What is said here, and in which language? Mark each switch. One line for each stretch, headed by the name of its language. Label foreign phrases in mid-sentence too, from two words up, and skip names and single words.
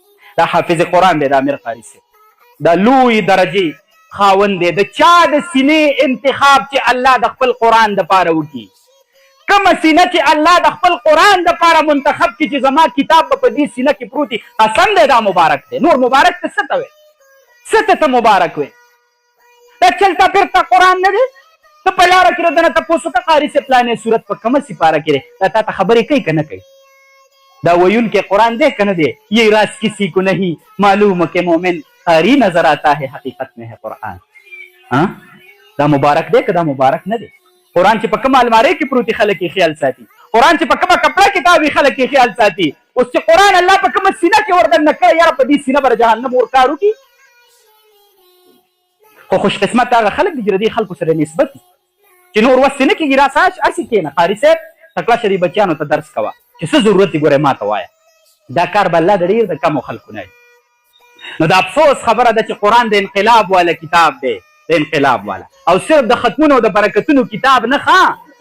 Pashto: دا حافظ قرآن دی، دا امیر قاري صاحب، دا لوی درجې خاوند دی. د چا د سینې انتخاب چې الله د خپل قرآن دپاره وکړي، کومه سینه چې الله د خپل قرآن دپاره منتخب کړي چې زما کتاب به په دې سینه کې پروت وي، قسم دی دا مبارک دی. نور مبارک ته څه ته وایې؟ څه ته مبارک وایې؟ دا
Urdu: چلتا پھرتا
Pashto: قرآن نه دی؟ ته په لاره کې ردنه تپوس وکړه قاري صاحب پلانې صورت په کومه سپاره کې دی دا تا ته خبرې کوي که نه کوي دا ویونکی قرآن دی که نه دی
Urdu: یہ راز کسی کو نہیں معلوم کہ مومن قاری نظر آتا ہے حقیقت میں ہے قرآن
Pashto: دا مبارک دی که دا مبارک نه دی قرآن چې په کومه المارۍ کې پروتي خلک یې خیال ساتي قرآن چې په کومه کپړه کې تاوي خلک یې خیال ساتي اوس چې قرآن الله په کومه سینه کې وردننه کړی یاره په دې سینه به جهنم ور کار وکړي خو خوش قسمت هغه خلک دي چې د دې خلکو سره نسبت دي چې نور وس نه کېږي راسه هسې کښېنه قاري صاحب تکړه شه دې بچیانو ته درس کوه چې څه ضرورت دی ګورې ما ته وایه دا کار به الله د ډېر د کمو خلکو نه نو د افسوس خبره ده چې قرآن د انقلاب والا کتاب دی د انقلاب والا او صرف د ختمونو او د برکتونو کتاب نه ښه